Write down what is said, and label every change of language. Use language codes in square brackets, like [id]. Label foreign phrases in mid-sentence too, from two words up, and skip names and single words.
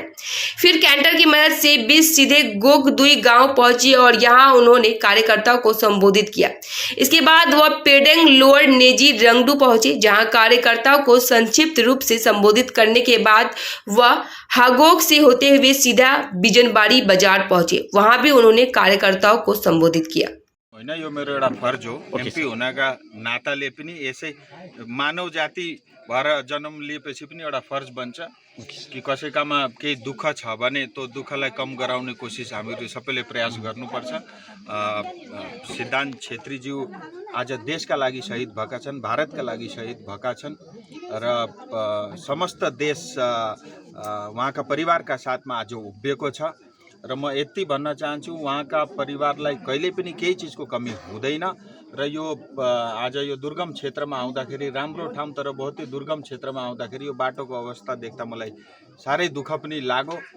[hi] फिर कैंटर की मदद से बिष्ट सीधे गोगदुई गांव पहुंची और यहां उन्होंने कार्यकर्ताओं को संबोधित किया। इसके बाद वह पेडेंग लोअर नेजी रंगडू पहुंचे, जहां कार्यकर्ताओं को संक्षिप्त रूप से संबोधित करने के बाद वह हागोग से होते हुए सीधा बिजनबाड़ी बाजार पहुंचे। वहां भी उन्होंने कार्यकर्ताओं को संबोधित किया। [ne] होइन, यो मेरो एउटा फर्ज हो। एमपी हुनका नाताले पनि यसै मानव जाति भएर जन्म लिएपछि पनि एउटा फर्ज बन्छ कि कसैकामा केही दुःख छ भने त्यो दुःखलाई कम गराउने कोसिस हामीहरू सबैले प्रयास गर्नुपर्छ। सिद्धान्त छेत्रीज्यू आज देशका लागि शहीद भएका छन्, भारतका लागि शहीद भएका छन् र समस्त देश उहाँका परिवारका साथमा आज उभिएको छ र म यति भन्न चाहन्छु, उहाँका परिवारलाई कहिले पनि केही चिजको कमी हुँदैन र यो आज यो दुर्गम क्षेत्रमा आउँदाखेरि राम्रो ठाउँ, तर बहुतै दुर्गम क्षेत्रमा आउँदाखेरि यो बाटोको अवस्था देख्दा मलाई साह्रै दुःख पनि लाग्यो।